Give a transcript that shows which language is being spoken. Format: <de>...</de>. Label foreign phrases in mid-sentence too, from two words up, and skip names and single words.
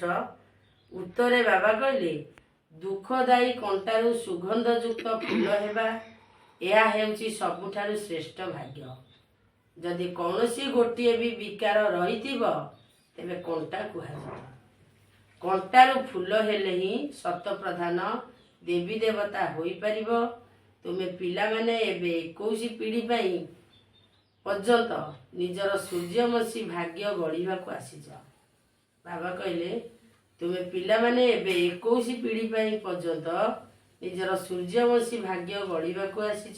<or>ଉତ୍ତରେ ବାବା କହଲେ ଦୁଖଦାୟୀ କଣ୍ଟାରୁ ସୁଗନ୍ଧ ଯୁକ୍ତ ଫୁଲ ହେବା ୟା ହେଉଚି ସବୁଠାରୁ ଶ୍ରେଷ୍ଠ ଭାଗ୍ୟ। ଜଦି କୌନସୀ ଗୋଟିଏ ଭି ବିକାର ରହିଥିବୋ ତେବେ କଣ୍ଟା କୁହାଯିବ। କଣ୍ଟାରୁ ଫୁଲ ହେଲେ ହି ସତ ପ୍ରଧାନ ଦେବୀ ଦେବତା ହୋଇ ପରିବୋ। ତୁମେ ପିଲା ମାନେ ଏବେ 21 ପିଢ଼ି ପଇ ପର୍ଯ୍ୟନ୍ତ ନିଜର ସୂର୍ଯ୍ୟବଂଶୀ ଭାଗ୍ୟ ଗଢ଼ିବା କୋ ଆସିଛ। ବାବା କହଲେ ତୁମେ ପିଲା ମାନେ ଏବେ 21 ପିଢ଼ି ପଇ ପର୍ଯ୍ୟନ୍ତ ନିଜର ସୂର୍ଯ୍ୟବଂଶୀ ଭାଗ୍ୟ ଗଢ଼ିବା କୋ ଆସିଛ।</or>